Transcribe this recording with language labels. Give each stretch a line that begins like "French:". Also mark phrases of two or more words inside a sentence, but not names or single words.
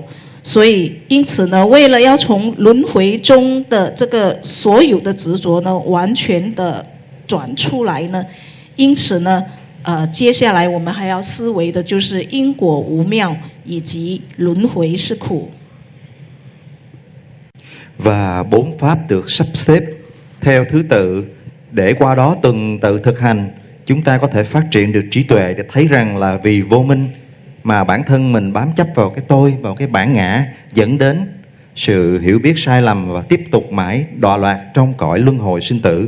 Chinese: 所以因此呢，为了要从轮回中的这个所有的执着呢，完全的转出来呢，因此呢接下来我们还要思维的就是因果无妙以及轮回是苦。
Vietnamese: Và 4 pháp được sắp xếp theo thứ tự để qua đó từng tự thực hành chúng ta có thể phát triển được trí tuệ để thấy rằng là vì vô minh mà bản thân mình bám chấp vào cái tôi, vào cái bản ngã, dẫn đến sự hiểu biết sai lầm và tiếp tục mãi đọa lạc trong cõi luân hồi sinh tử.